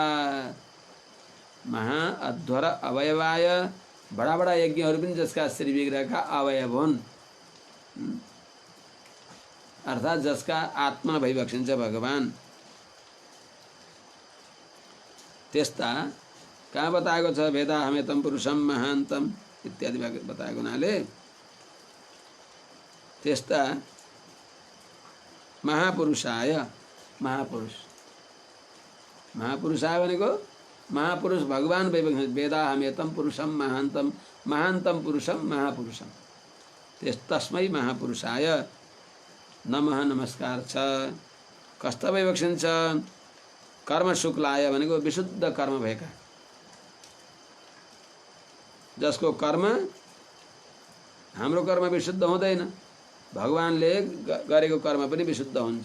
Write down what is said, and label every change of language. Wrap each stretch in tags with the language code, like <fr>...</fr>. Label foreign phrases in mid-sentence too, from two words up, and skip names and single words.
<sa>महाअध्वर अवयवाय,</sa> <ne>बडा बडा यज्ञहरू पनि जसका श्री विग्रहका अवयव हुन्, अर्थात् जसका आत्मा भइबक्सिन्छ भगवान। त्यस्ता कहाँ बताएको छ?</ne> <sa>वेदाहमेतं पुरुषं महान्तम</sa> <ne>इत्यादि बताएको हुनाले त्यस्ता महापुरुषाय, महापुरुष, महापुरुषाय भनेको महापुरुष भगवान भइबक्सिन्छ।</ne> <sa>वेदाहमेतं पुरुषं महान्तम, महान्तम पुरुषं महापुरुषं, तस्मै महापुरुषाय नमः,</sa> <ne>नमस्कार छ। कस्ता भइबक्सिन्छ?</ne> <sa>कर्म शुक्लाय</sa> <ne>भनेको विशुद्ध कर्म भएका, जसको कर्म, हाम्रो कर्म विशुद्ध हुँदैन, भगवानले गरेको कर्म पनि विशुद्ध हुन्छ।</ne>